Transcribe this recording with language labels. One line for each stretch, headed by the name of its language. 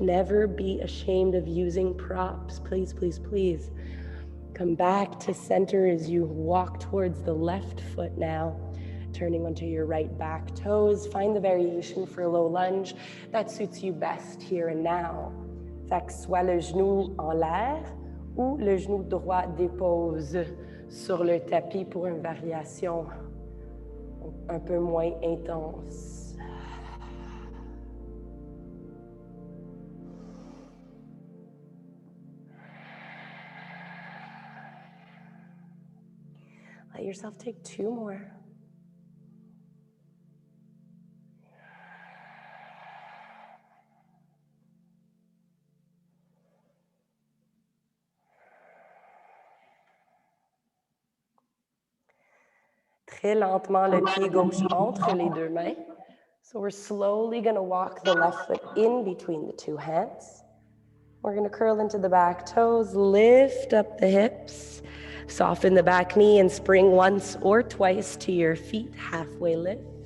English: Never be ashamed of using props. Please, please, please. Come back to center as you walk towards the left foot now, turning onto your right back toes. Find the variation for low lunge that suits you best here and now.
French: Fait que soit le genou en l'air ou le genou droit dépose sur le tapis pour une variation un peu moins intense.
English: Let yourself take two more.
French: Très lentement, le pied gauche entre les deux mains.
English: So we're slowly going to walk the left foot in between the two hands. We're going to curl into the back toes, lift up the hips, soften the back knee, and spring once or twice to your feet, halfway lift.